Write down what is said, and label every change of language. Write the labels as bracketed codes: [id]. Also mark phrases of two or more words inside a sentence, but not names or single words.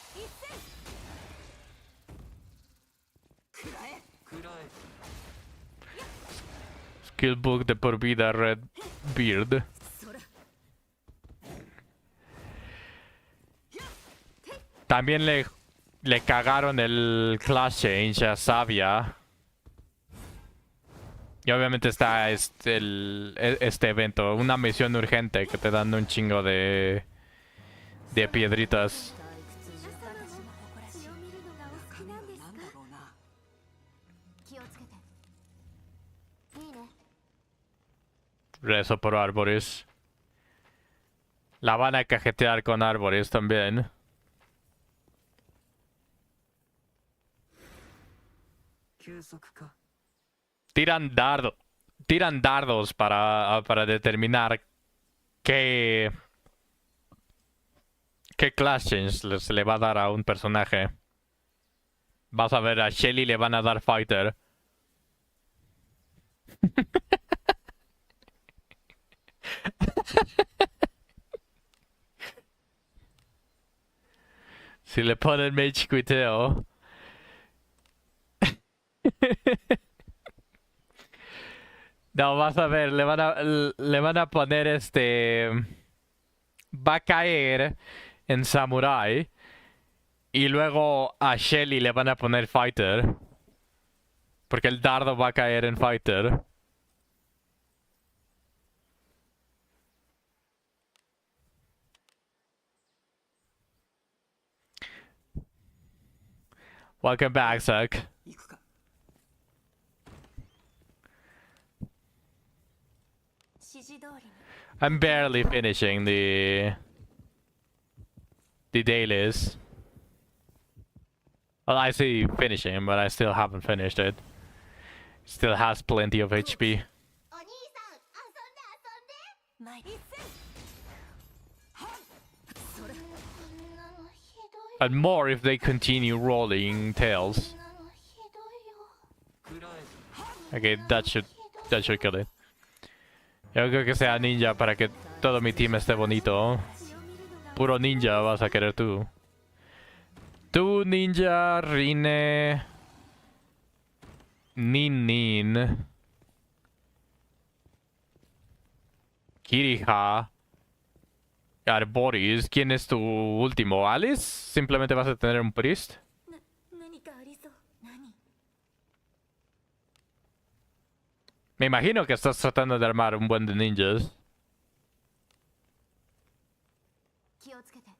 [es] Skillbook de por vida Red Beard. También le cagaron el [en] Clash Change [es] a Savia. Y obviamente está este evento, una misión urgente que te dan un chingo de piedritas. [ja] 血を見るのがお好きなんですなんだか？ろうな。気をつけて。いいね。 [es] Rezo por árboles. La van a cajetear con árboles también. [ja] 休息か。 [es] Tiran dardos para determinar qué [en] class change [es] se le va a dar a un personaje. Vas a ver, a Shelly le van a dar fighter. Si le ponen mage quiteo. No, vas a ver, le van a poner va a caer en Samurai. Y luego a Shelly le van a poner Fighter. Porque el dardo va a caer en Fighter. [en] Welcome back, Zuck. [ja] 行くか。指示通りに。 [en] I'm barely finishing the dailies. Well, I say finishing, but I still haven't finished it. Still has plenty of HP. [ja] お兄さん遊んで遊んで。前に。それ。こんなのひどい。 [en] And more if they continue rolling tails. [ja] こんなのひどいよ。 [en] Okay, that should kill it. [es] Yo creo que sea ninja para que todo mi team esté bonito. [ja] 血を見るのが [es] Puro ninja vas a querer tú. Tú, ninja, Rine. Nin. Kirija. Arboris. ¿Quién es tu último? ¿Alice? ¿Simplemente vas a tener un priest? [ja] 何かありそう。何？ [es] Me imagino que estás tratando de armar un buen de ninjas. [ja] 気をつけて。